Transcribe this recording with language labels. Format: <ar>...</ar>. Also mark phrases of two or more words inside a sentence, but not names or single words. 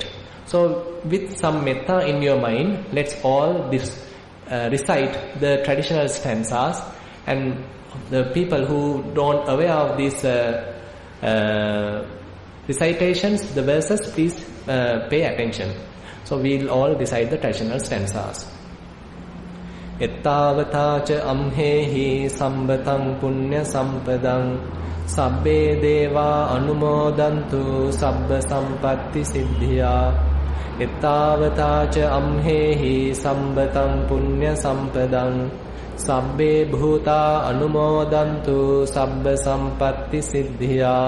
<en>So with some metta in your mind, let's all recite the traditional stanzas, and the people who don't aware of these recitations, the verses, please pay attention. So we'll all recite the traditional stanzas.</en> <pi>Ettavata cha amhehi sambatam punya sampadam sabbe deva anumodantu sabba sampatti siddhya. Ettavata cha amhehi sambatam punya sampadam sabbe bhuta anumodantu sabba sampatti siddhya.</pi>